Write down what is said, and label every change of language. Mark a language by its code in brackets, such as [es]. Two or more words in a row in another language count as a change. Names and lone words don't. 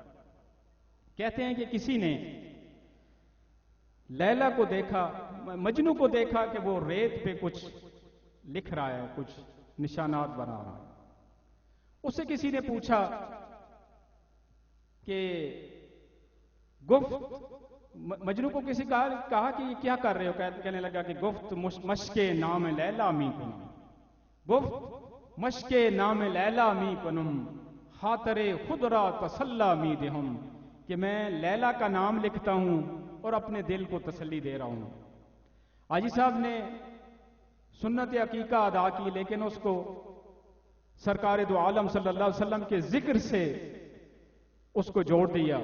[ur] کہتے ہیں کہ کسی نے لیلا کو دیکھا، مجنو کو دیکھا کہ وہ ریت پہ کچھ لکھ رہا ہے، کچھ نشانات بنا رہا ہے۔ اسے کسی نے پوچھا کہ گفت، مجنو کو کسی کہا کہ یہ کیا کر رہے ہو؟ کہنے لگا کہ [fa] گفت مشق نام لیلا می کنم، گفت مشق نام لیلا می کنم، خاطر خود را تسلی می دہم، [ur] کہ میں لیلا کا نام لکھتا ہوں اور اپنے دل کو تسلی دے رہا ہوں۔ حاجی صاحب نے سنت عقیقہ ادا کی، لیکن اس کو سرکار دو عالم صلی اللہ علیہ وسلم کے ذکر سے اس کو جوڑ دیا۔